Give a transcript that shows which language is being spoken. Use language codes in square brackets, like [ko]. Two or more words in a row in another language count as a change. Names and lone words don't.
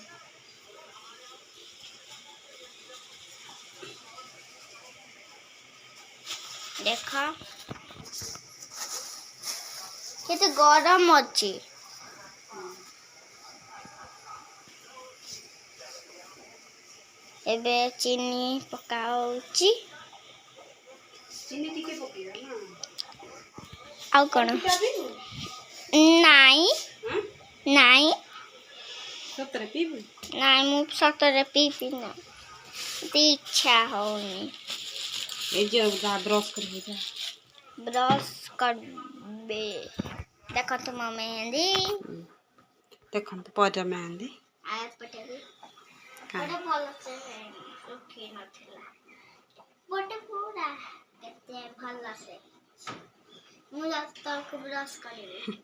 [or] ଦେଖ କେତେ ଗରମ ଅଛି ଏବେ ଚିନି ପକାଉଛି ଚିନି ଟିକେ ପକେଇବା ନା ଆଉ କ'ଣ ନାଇଁ ନାଇଁ ସତରେ ପିଇବୁ ନାଇଁ ମୁଁ ସତରେ ପିଇବି ନା ଇଚ୍ଛା ହଉନି [bn] এই যে ব্রাশ করবে যা [or] ବ୍ରସ୍ କରିବେ ଦେଖନ୍ତୁ ମୋ ମେହେନ୍ଦି ଦେଖନ୍ତୁ ପଜା ମେହେନ୍ଦି ଏପଟେ ବି ଗୋଟେ ଭଲସେ ଶୁଖି ନଥିଲା ଗୋଟେ ପୁରା କେତେ ଭଲସେ ମୁଁ ତଳକୁ ବ୍ରସ୍ କରିବି